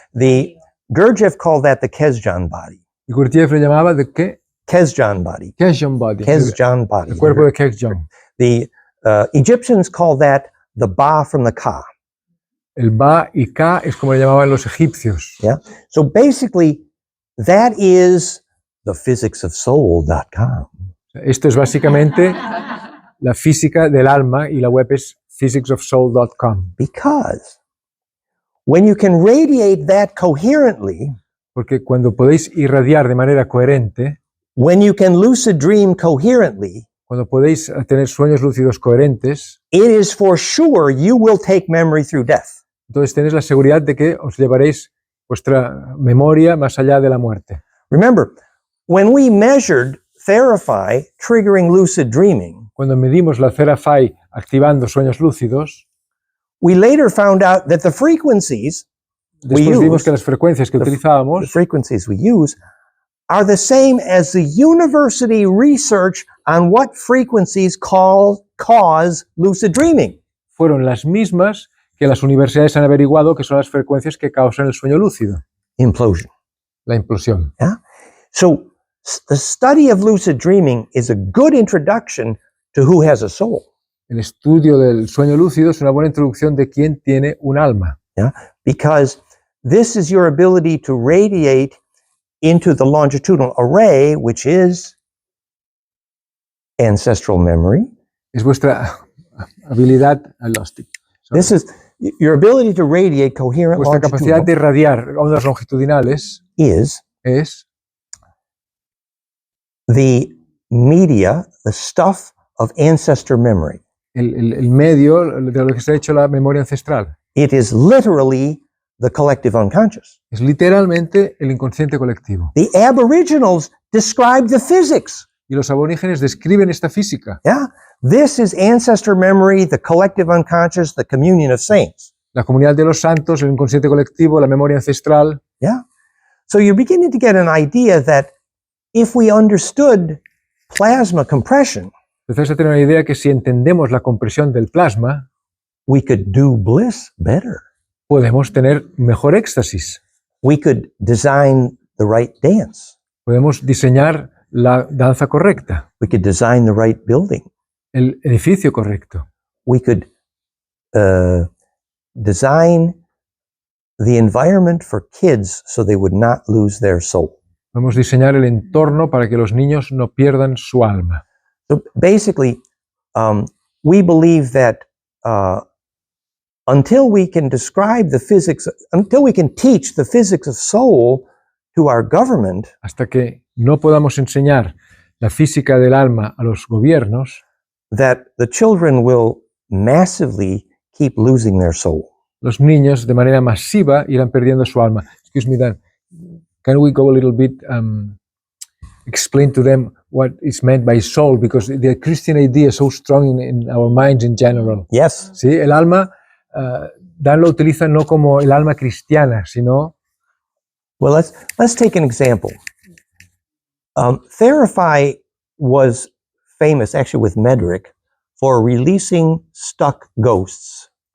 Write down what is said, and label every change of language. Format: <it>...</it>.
<en>The Gurdjieff called that the Kesjan body.</en> <es>Y Gurdjieff le llamaba de qué?</es> <en>Kesjan body. Kesjan body. Kesjan body.</en> <es>El cuerpo de Kesjan.</es> <en>The Egyptians call that the Ba from the Ka.</en> <es>El Ba y Ka es como le llamaban los egipcios.</es> <en>Yeah. So basically, that is the physicsofsoul.com.</en> <es>Esto es básicamente la física del alma y la web es physicsofsoul.com.</es> <en>Because when you can radiate that coherently,</en> <es>Porque cuando podéis irradiar de manera coherente,</es> <en>when you can lucid dream coherently,</en> <es>cuando podéis tener sueños lúcidos coherentes,</es> <en>it is for sure you will take memory through death.</en> <es>entonces tenéis la seguridad de que os llevaréis vuestra memoria más allá de la muerte.</es> <en>Remember, when we measured Therapy triggering lucid dreaming,</en> <es>Cuando medimos la Therapy activando sueños lúcidos,</es> <en>we later found out that the frequencies</en> <es>después vimos</es> <en>use,</en> <es>que las frecuencias que</es> <en>the</en> <es>utilizábamos</es> <en>frequencies we use are the same as the university research on what frequencies cause lucid dreaming.</en> <es>fueron las mismas que las universidades han averiguado que son las frecuencias que causan el sueño lúcido,</es> <en>Implosion.</en> <es>la implosión.</es> <en>Yeah? So the study of lucid dreaming is a good introduction to who has a soul.</en> <es>El estudio del sueño lúcido es una buena introducción de quién tiene un alma,</es> <en>Yeah? Because this is your ability to radiate into the longitudinal array, which is ancestral memory.</en> <es>es vuestra habilidad,</es> <en>I lost it. Sorry. This is your ability to radiate coherent</en> <es>Vuestra capacidad</es> <en>longitudinal</en> <es>de irradiar ondas longitudinales</es> <en>is</en> <es>es</es> <en>the media, the stuff of ancestor memory.</en> <es>el medio de lo que se ha hecho la memoria ancestral.</es> <en>It is literally the collective unconscious.</en> <es>Es literalmente el inconsciente colectivo.</es> <en>The aboriginals described the physics.</en> <es>Y los aborígenes describen esta física.</es> <en>Yeah, this is ancestor memory, the collective unconscious, the communion of saints.</en> <es>La comunidad de los santos, el inconsciente colectivo, la memoria ancestral.</es> <en>Yeah, so you're beginning to get an idea that if we understood plasma compression,</en> <es>Empezás a tener una idea que si entendemos la compresión del plasma,</es> <en>we could do bliss better.</en> <es>podemos tener mejor éxtasis.</es> <en>We could design the right dance.</en> <es>Podemos diseñar la danza correcta,</es> <en>We could design the right building.</en> <es>el edificio correcto.</es> <en>We could design the environment for kids so they would not lose their soul.</en> <es>Podemos diseñar el entorno para que los niños no pierdan su alma.</es> <en>So basically, we believe that until we can describe the physics, until we can teach the physics of soul to our government,</en> <es>Hasta que no podamos enseñar la física del alma a los gobiernos,</es> <en>that the children will massively keep losing their soul.</en> <es>los niños de manera masiva irán perdiendo su alma.</es> <en>Excuse me, Dan. Can we go a little bit, explain to them what is meant by soul? Because the Christian idea is so strong in our minds in general. Yes.</en> <es>¿Sí? El alma, Dan lo utiliza no como el alma cristiana, sino...</es> <en>Well, let's take an example. Therapy was famous, actually with Medrick, for releasing stuck ghosts.</en>